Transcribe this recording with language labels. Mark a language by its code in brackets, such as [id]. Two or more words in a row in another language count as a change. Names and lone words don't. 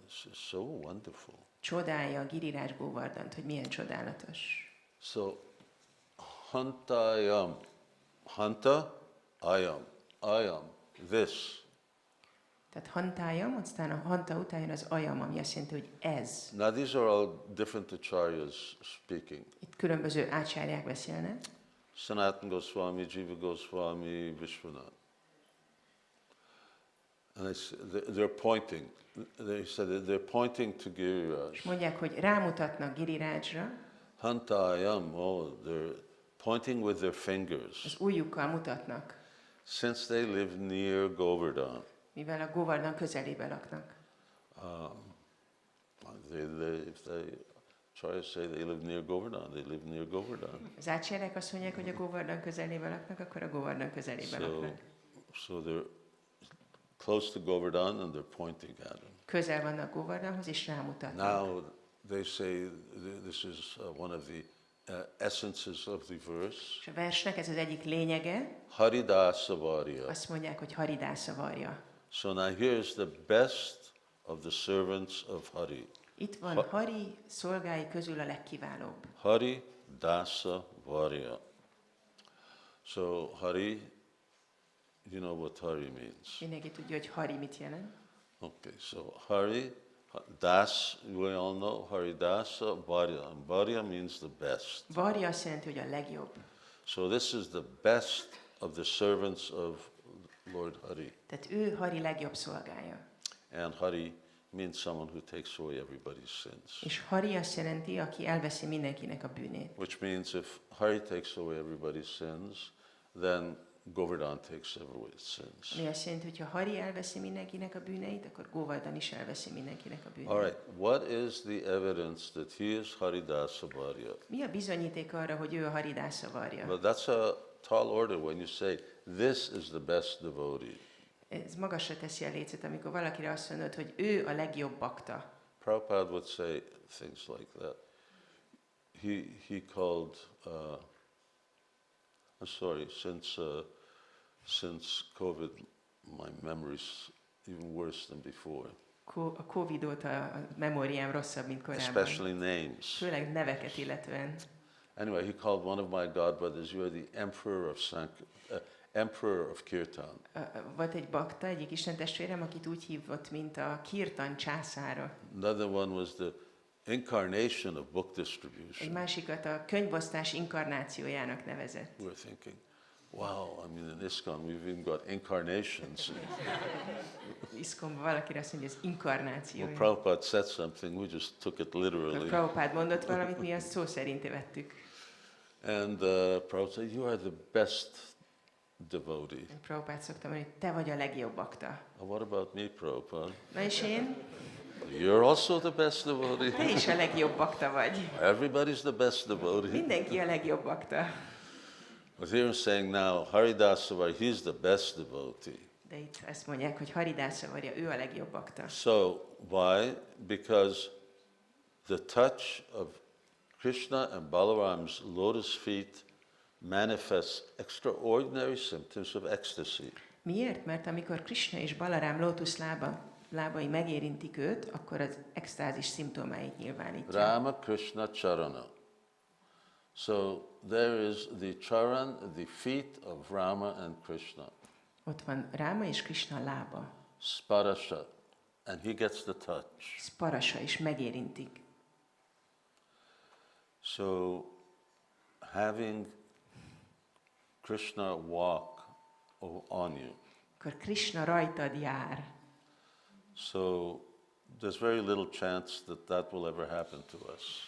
[en] This is so wonderful. [hu] Csodálja a Giriraj Govardhant, hogy milyen csodálatos. [sa] So, hantayam, hanta, ayam, [en] this. [hu] Tehát hantájam, aztán a hanta után jön az ajam, ami azt jelenti, hogy ez. [en] Now these are all different acharyas speaking. [hu] Itt különböző ácsárják beszélnek. [en] Sanatana Goswami, Jiva Goswami, Vishwanath. And they're pointing. They said they're pointing to Giriraj. [hu] És mondják, hogy rámutatnak Girirajra. [en] Hantayam, they're pointing with their fingers. [hu] Az ujjukkal mutatnak. [en] Since they live near Govardhan. [hu] Mivel a Govardhan közelében laknak. [en] If they try to say they live near Govardhan, they live near Govardhan. [hu] Az ácsárják azt mondják, hogy a Govardhan közelében laknak, akkor a Govardhan közelében laknak. [en] So they're close to Govardhan and they're pointing at him. [hu] Közel vannak Govardhanhoz és rámutatnak. [en] Now they say this is one of the essences of the verse. [hu] És a versnek ez az egyik lényege. [en] Haridasa Varya. [hu] Azt mondják, hogy Haridasa Varya. [en] So now here's the best of the servants of Hari. [hu] Itt van Hari szolgái közül a legkiválóbb. [en] Hari Dasa Varya. So Hari, you know what Hari means. [hu] Mindenki tudja, hogy Hari mit jelent. [en] Okay, so Hari, Das, we all know, Hari Dasa Varya. And Varya means the best. [hu] Varya azt jelenti, hogy a legjobb. [en] So this is the best of the servants of Lord Hari. [hu] Tehát ő Hari legjobb szolgája. [en] And Hari means someone who takes away everybody's sins. [hu] És Hari azt jelenti, aki elveszi mindenkinek a bűnét. [en] Which means if Hari takes away everybody's sins, then Govardhan takes everybody's sins. [hu] Mi azt jelenti, hogy ha Hari elveszi mindenkinek a bűneit, akkor Govardhan is elveszi mindenkinek a bűneit. [en] All right, what is the evidence that he is Haridasa Varya? [hu] Mi a bizonyíték arra, hogy ő a Haridasa Varya? [en] Well, that's a tall order when you say, this is the best devotee. [hu] Ez magasra teszi a lécet, amikor valakire azt mondod, hogy ő a legjobb bakta. [en] Prabhupada would say things like that. He called, I'm sorry, since COVID, my memory's even worse than before. [hu] A Covid óta a memóriám rosszabb, mint korábban. [en] Especially names. [hu] Főleg neveket illetően. [en] Anyway, he called one of my godbrothers, you are the emperor of Kirtan. [hu] Volt egy bakta, egyik istentestvérem, akit úgy hívott, mint a Kirtan császára. [en] Another one was the incarnation of book [hu] Egy [en] distribution. [hu] másikat a könyvosztás inkarnációjának nevezett. [en] We're thinking, wow, I mean in ISKCON we've even got incarnations. [hu] Iszkomban valakire azt mondja, ez inkarnáció. [en] Well, Prabhupada said something, we just took it literally. [hu] Prabhupád mondott valamit, mi azt szó szerint vettük. [en] And Prabhupada said, you are the best devotee. [hu] Prabhupád szoktam mondani, hogy te vagy a legjobb bakta. [en] What about me, Prabhupada? [hu] Na és én? [en] You're also the best devotee. [hu] Te is a legjobb bakta vagy. [en] Everybody's the best devotee. [hu] Mindenki a legjobb bakta. [en] But here I'm saying now, Haridasa Varya, he's the best devotee. [hu] De itt ezt mondják, hogy Haridasa Varya, ő a legjobb bakta. [en] So, why? Because the touch of Krishna and Balaram's lotus feet manifests extraordinary symptoms of ecstasy. [hu] Miért? Mert amikor Krishna és Balarám lótuszlábai megérintik őt, akkor az extázis szimptomáit nyilvánítja. [sa] Rama Krishna Charana. [en] So there is the charan, the feet of Rama and Krishna. [hu] Ott van Ráma és Krishna lába. [en] Sparasha, and he gets the touch. [hu] Sparasa, és megérintik. [en] So having Krishna walk on you. [hu] Akkor Krishna rajtad jár. [en] So there's very little chance that that will ever happen to us.